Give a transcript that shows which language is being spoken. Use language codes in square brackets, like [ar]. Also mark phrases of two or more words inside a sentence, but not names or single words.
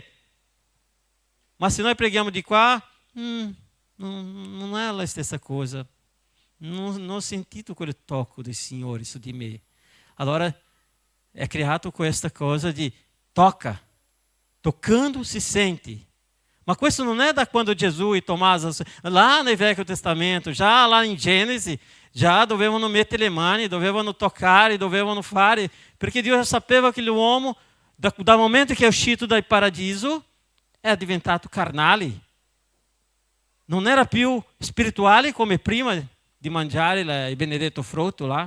[it] Ma se noi preghiamo di qua, non è la stessa cosa. Non ho sentito quel tocco del Signore su di me. Allora è creato questa cosa di tocca. Toccando si sente. Ma questo non è da quando Gesù e Tommaso, [pt] lá no Velho Testamento, já lá em Gênesis, [it] já dovevano mettere le mani, dovevano toccare, dovevano fare, perché Dio já sapeva che l'uomo, dal momento che è uscito dal paradiso, è diventato carnale. Non era più spirituale come prima di mangiare il benedetto frutto là.